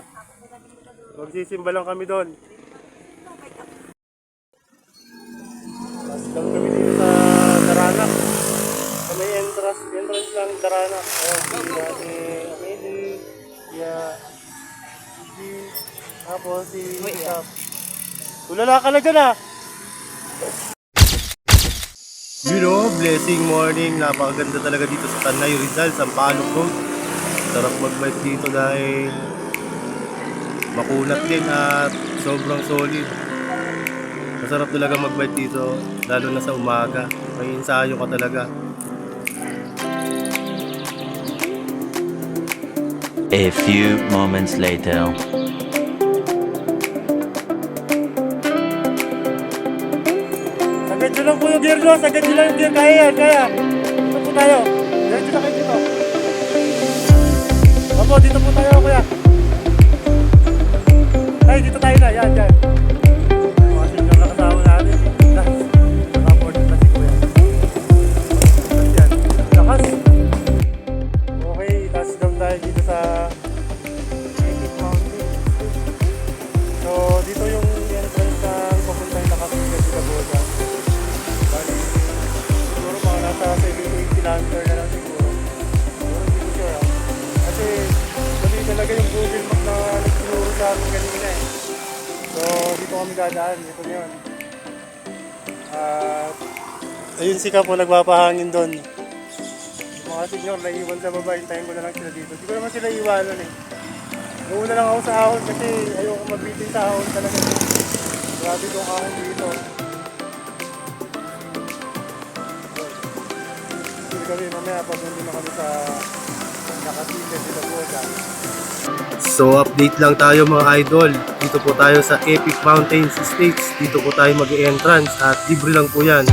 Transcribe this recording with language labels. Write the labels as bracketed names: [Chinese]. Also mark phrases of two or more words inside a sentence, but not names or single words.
[Filipino] Magsisimba lang kami doon. Tapos lang kami dito sa Daranac. Sa may entrance lang Daranac. Ayun, si Amelie, si tapos si Isap. Tulala ka na dyan ah! [English] You know, blessing morning. [Filipino] Napakaganda talaga dito sa Tanay Rizal, Sampaloc Road. Sarap mag-bike dito dahil makunat din at sobrang solid. Masarap talaga mag-bike dito, lalo na sa umaga. May ensayo ka talaga. [English] A few moments later. [Filipino] Sagad nyo lang po yung gear nyo, sagad nyo lang yung gear. Kaya yan, kaya. Dito po tayo. Diretso na kayo dito. Opo, dito po tayo kuya. Ay, dito tayo na, yan, yan. Kasi yung nakasama natin. Nakaport na si kuya. Yan, lakas. Okay, touchdown tayo dito sa Epic Mountain. So, dito yung entrance ng papuntang Lacapilla de la Boda. Bali, siguro mga nasa 78 kilometer na lang siguro. Siguro hindi ko sure ah. Kasi, dali talaga yung Google Map na nagsinuro sa amin kanina eh. So, dito kami dadaan. Dito na yun. At, ayun si Kapo nagpapahangin doon. Yung mga senyor naiwan sa baba, hintayin ko na lang sila dito. Hindi ko naman sila iwanan eh. Nauna lang ako sa ahon kasi ayoko mabitin sa ahon talaga. Grabe itong ahon dito. Sige kami mamaya pag nandun na kami sa Lacapilla de la Boda. So update lang tayo mga idol. Dito po tayo sa Epic Mountains Estates. Dito po tayo mag-entrance at libre lang po yan.